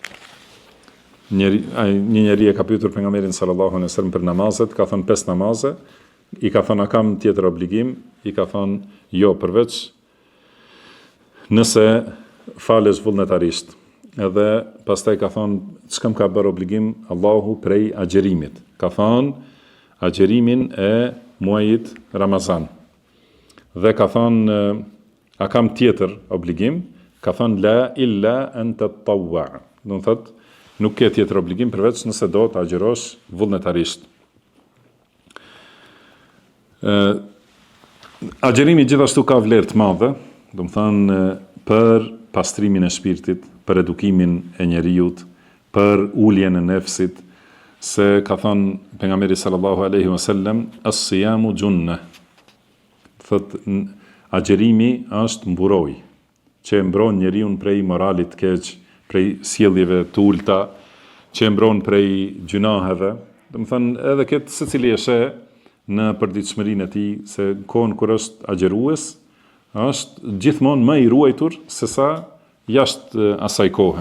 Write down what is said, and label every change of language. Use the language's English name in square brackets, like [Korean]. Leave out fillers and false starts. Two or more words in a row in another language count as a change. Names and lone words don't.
[Albanian] një njeri e ka pyetur pejgamberin [Arabic] صلى الله عليه وسلم [Albanian] për namazet, ka thënë 5 namaze, i ka thënë a kam tjetër obligim, i ka thënë jo, përveç nëse falesh vullnetarisht. Edhe pastaj ka thënë çka më ka bërë obligim Allahu prej agjerimit. Ka thënë agjerimin e muajit Ramazan. Dhe ka thënë a kam tjetër obligim? Ka thënë [Arabic] لا إلا أن تطوع. [Albanian] Do të thotë nuk ke tjetër obligim përveç nëse do të agjerosh vullnetarisht. Agjerimi gjithashtu ka vlerë të madhe, do të thënë për pastrimin e shpirtit, për edukimin e njeriut, për uljen e nefsit, se ka thënë pejgamberi [Arabic] صلى الله عليه وسلم, الصيام جنة. [Albanian] Thotë agjerimi është mburoj, që mbron njeriun prej moralit të keq, prej sjelljeve të ulta, që e mbron prej gjunaheve. Do të thënë edhe këtë secili e sheh në përditshmërinë e tij se kohën kur është agjerues, është gjithmonë më i ruajtur se sa jashtë asaj kohe.